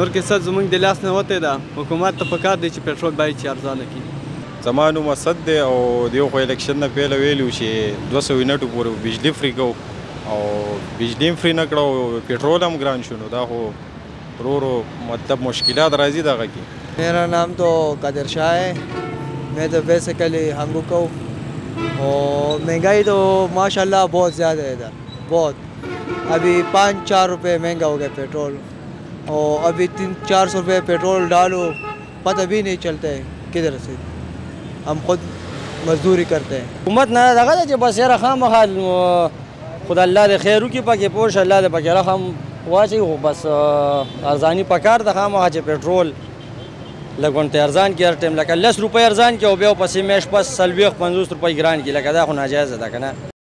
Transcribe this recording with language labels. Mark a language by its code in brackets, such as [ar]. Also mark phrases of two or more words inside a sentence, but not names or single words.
[ps] نور کیسه زموږ د لاس نه وتې ده حکومت ته پکار دی چې پیټرول باید چې ارزانه کړي زما نوم اسد دی او دیو خو الیکشن نه پهله ویلو چې 200 یونټو پورې بجلی فری کو او بجلی فری نه کړو پیټرول هم ګران شو نو دا خو رو مطلب مشکلات راځي دغه کې [ur] میرا نام تو قادر شاہ ہے میں تو بیسیکلی ہنگو کو اور مہنگائی تو ماشاءاللہ بہت زیادہ ہے ادھر بہت ابھی 5-4 روپے مہنگا ہو گیا پیٹرول اور ابھی 300-400 روپے پیٹرول ڈالو پتہ بھی نہیں چلتا ہے کدھر سے ہم خود مزدوری کرتے ہیں [ps] حکومت نه دغه ده چې بس یاره خامخا خدا الله دې خیر وکړي پکې پوه شه الله دې پکې رحم واچوي خو بس ارزاني پکار ده خامخا چې پیټرول لږ غونډې ارزان کړي هر ټایم لکه 10 روپۍ ارزان کړي او بیا پسې میاشت پس 40-50 روپۍ ګران کړي لکه دا خو ناجایزه ده که نه